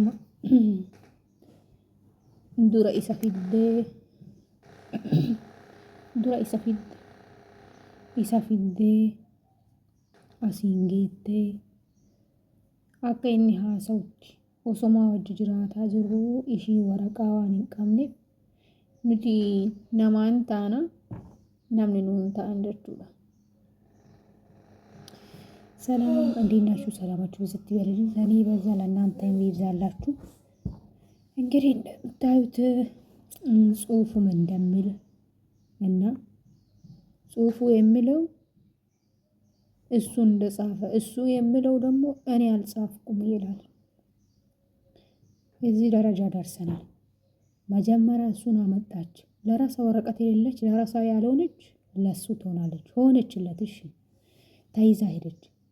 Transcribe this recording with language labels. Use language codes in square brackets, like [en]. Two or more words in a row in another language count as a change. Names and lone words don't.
[om] dura isa fiddee asiin geettee akka inni haasa'utti osoma wajji jiraataa jiru ishii waraqaa waan hin qabneef nuti namaan taana namni nuun ta'an jechuudha. [am] ሰላም እንዴት ናችሁ? ሰላማችሁ በዚህ ይበልልኝ። እኔ በዛ ለእናንተ ይብዛላችሁ። እንግዲህ እንደምታዩት ጽሁፉ ምን እንደሚል እና ጽሁፉ የሚለው እሱ እንደጻፈ እሱ የሚለው ደግሞ እኔ አልጻፍኩም ይላል። እዚህ ደረጃ ደርሰናል። መጀመሪያ እሱን አመጣች። ለራሷ ወረቀት የሌለች ለራሷ ያልሆነች ለሱ ትሆናለች። ሆነችለት። እሺ ተይዛ ሄደች።